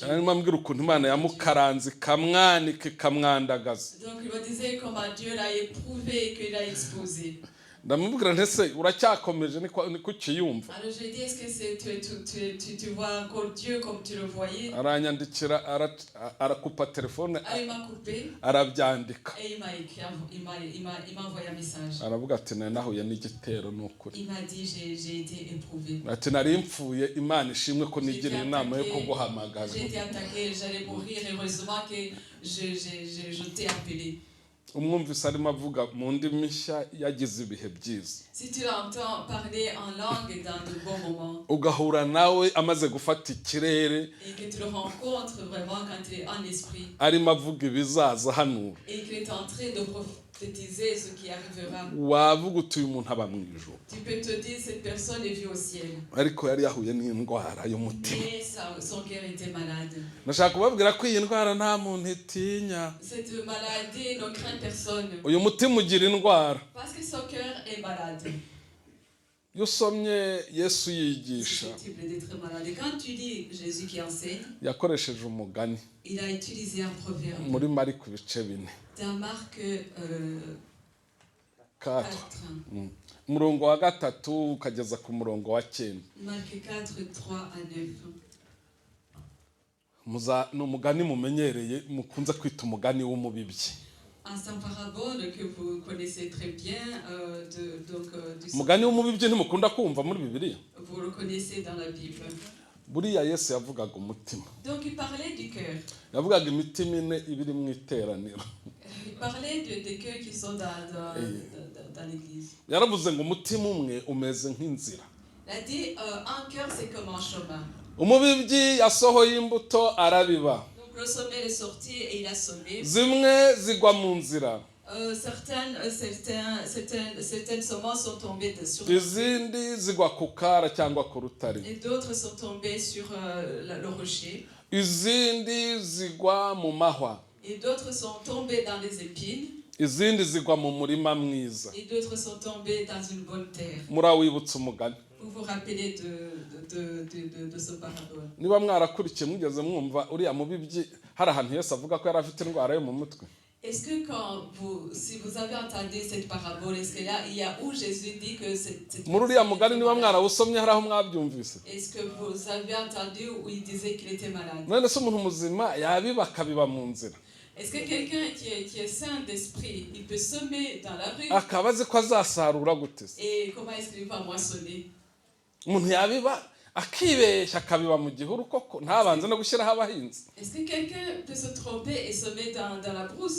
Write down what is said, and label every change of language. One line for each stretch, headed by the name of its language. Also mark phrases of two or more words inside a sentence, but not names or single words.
Kinyarwanda: arimo ambwira ukuntu Imana yamukaranze ikamwanika ikamwandagaza.
French: Donc il me disait comment Dieu l'a éprouvé et qu'il l'a exposé.
Kinyarwanda: ndamubwira ntese uracyakomeje niko ukiyumva.
French: Alors je lui ai dit, est-ce que tu vois encore Dieu comme tu le voyais?
Kinyarwanda: aranyandikira arakupa telefone
French: Ah, il m'a coupé
Kinyarwanda: arabyandika
French: et il m'a écrit, il m'a envoyé un message.
Kinyarwanda: aravuga ati nahuye n'igitero n'ukuri.
French: Il m'a dit, j'ai été éprouvé.
Kinyarwanda: ati nari mpfuye Imana ishimwe ko nigiriye inama yo kuguhamagaza.
French: J'ai été attaqué, j'allais mourir, heureusement que je t'ai appelé.
Kinyarwanda: umwumvise arimo avuga mu ndimi nshya yagize ibihe byiza.
French: Si tu l'entends parler en langue dans de bons moments
Kinyarwanda: ugahura nawe amaze gufata ikirere
French: et que tu le rencontres vraiment quand tu es en esprit
Kinyarwanda: arimo avuga ibizaza hanura,
French: et qu'il est en train de prophétiser ce qui arrivera,
Kinyarwanda: wavuga uti uyu muntu aba mu ijuru.
French: tu peux te dire cette personne est vue au ciel.
Kinyarwanda: ariko yari yahuye n'indwara y'umutima.
French: Mais son cœur était malade.
Kinyarwanda: ndashaka kubabwira ko iyi ndwara nta muntu itinya.
French: Cette maladie ne craint personne
Kinyarwanda: uyu mutima ugira indwara.
French: parce que son cœur est malade.
Kinyarwanda: iyo usomye Yesu
French: C'est
Kinyarwanda: yigisha
French: susceptible d'être malade. Et quand tu dis Jésus qui enseigne,
Kinyarwanda: yakoresheje umugani
French: il a utilisé un proverbe
Kinyarwanda: muri Mariko ibice 4.
French: dans Marc 4 4.
Kinyarwanda: umurongo wa 3 ukageza ku murongo wa 9.
French: Marc 4, 3 à 9.
Kinyarwanda: ni umugani mumenyereye mukunze kwita umugani w'umubibyi.
French: C'est un parabole que vous connaissez très bien. Du
Kinyarwanda: umugani w'umubibyi ntimukunda kumva muri Bibiliya.
French: Vous le connaissez dans la Bible.
Kinyarwanda: buriya Yesu yavugaga umutima.
French: Donc il parlait du cœur.
Kinyarwanda: yavugaga imitima ine ibiri mu iteraniro.
French: Il parlait des cœurs qui sont dans l'église.
Kinyarwanda: yaravuze ngo umutima umwe umeze nk'inzira.
French: Il a dit un cœur c'est comme un chemin.
Kinyarwanda: umubibyi yasohoye imbuto arabiba.
French: Le semeur est sorti et il a semé.
Kinyarwanda: zimwe zigwa mu nzira.
French: Certaines semences sont tombées sur
Kinyarwanda: izindi zigwa ku kara cyangwa ku rutare.
French: et d'autres sont tombées sur le rocher.
Kinyarwanda: izindi zigwa mu mahwa.
French: Et d'autres sont tombées dans les épines.
Kinyarwanda: izindi zigwa mu murima mwiza.
French: Et d'autres sont tombées dans une bonne terre.
Kinyarwanda: murawibutsa umugani.
French: Vous vous rappelez de ce parabole.
Kinyarwanda: niba mwarakurikiye mwigeze mwumva uriya mubibyi hari ahantu Yesu avuga ko yari afite indwara yo mu mutwe.
French: Est-ce que si vous avez entendu cette parabole, est-ce que là il y a où Jésus dit que c'est
Kinyarwanda: muri uriya mugani niba mwarawusomye hari aho mwabyumvise.
French: Est-ce que vous avez entendu où il disait qu'il était malade?
Kinyarwanda: none se umuntu muzima yabiba akabiba mu nzira.
French: Est-ce que quelqu'un qui est saint d'esprit, il peut semer dans la rue?
Kinyarwanda: akaba azi ko azasarura gute se.
French: Et comment est-ce qu'il va moissonner?
Kinyarwanda: umuntu yabiba akibeshya akabiba mu gihuru koko ntabanze no gushyiraho abahinzi.
French: Est-ce que quelqu'un peut se tromper et semer dans la brousse?